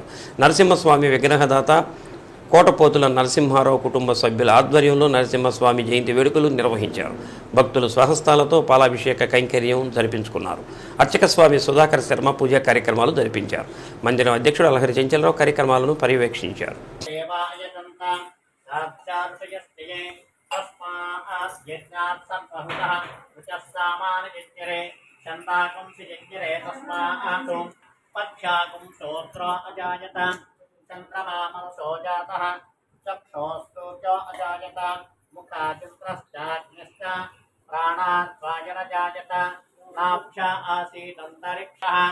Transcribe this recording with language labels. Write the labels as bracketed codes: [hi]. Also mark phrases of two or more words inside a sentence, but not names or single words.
[te] నరసింహస్వామి విగ్రహదాత కోటపోతుల నరసింహారావు కుటుంబ సభ్యుల ఆధ్వర్యంలో నరసింహస్వామి జయంతి వేడుకలు నిర్వహించారు. భక్తులు స్వహస్తాలతో పాలాభిషేక కైంకర్యం జరిపించుకున్నారు. అర్చక స్వామి సుధాకర్ శర్మ పూజా కార్యక్రమాలు జరిపించారు. మందిరం అధ్యక్షుడు అలహరి చెంచలరావు కార్యక్రమాలను పర్యవేక్షించారు. [sa] चंद्रमामनसो जातः चक्षुस्तु अजायत मुखाचित्रश्चाग्निश्च प्राणाद्वायुरजायत नाभ्य आसीदन्तरिक्षः